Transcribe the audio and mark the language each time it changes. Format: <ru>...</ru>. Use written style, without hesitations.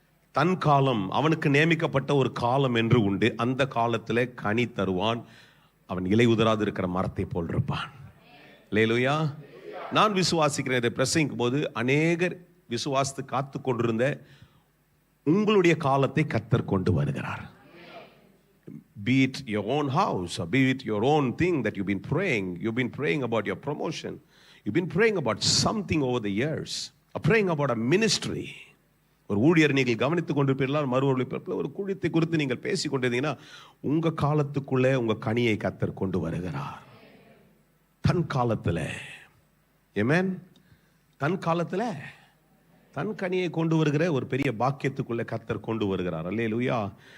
<ta>தன் காலம், அவனுக்கு நியமிக்கப்பட்ட ஒரு காலம் என்று உண்டு. அந்த காலத்துல கனி தருவான். அவன் இலை உதராது இருக்கிற மரத்தை போல் இருப்பான். அல்லேலூயா. நான் விசுவாசிக்கிறேன். இதை பிரசங்கிக்கும் போது அநேகர் விசுவாசித்து காத்து கொண்டிருந்த உங்களுடைய காலத்தை கர்த்தர் கொண்டு வருகிறார்.</ta> <en>Be it your own house or be it your own thing that you've been praying. You've been praying about your promotion. You've been praying about something over the years. Or praying about a ministry.</en> <ta>ஒரு ஊழியர் நீங்கள் கவனித்துக் கொண்டிருப்பீர்களால் மறுவொழிப்பில் ஒரு கூட்டத்தை குறித்து நீங்கள் பேசிக் கொண்டிருந்தீங்கன்னா உங்க காலத்துக்குள்ளே உங்க கனியை கர்த்தர் கொண்டு வருகிறார். தன் காலத்துல. ஆமென். தன் காலத்துல தன் கனியை கொண்டு வருகிற ஒரு பெரிய பாக்கியத்துக்குள்ளே கர்த்தர் கொண்டு வருகிறார். அல்லேலூயா.</ta>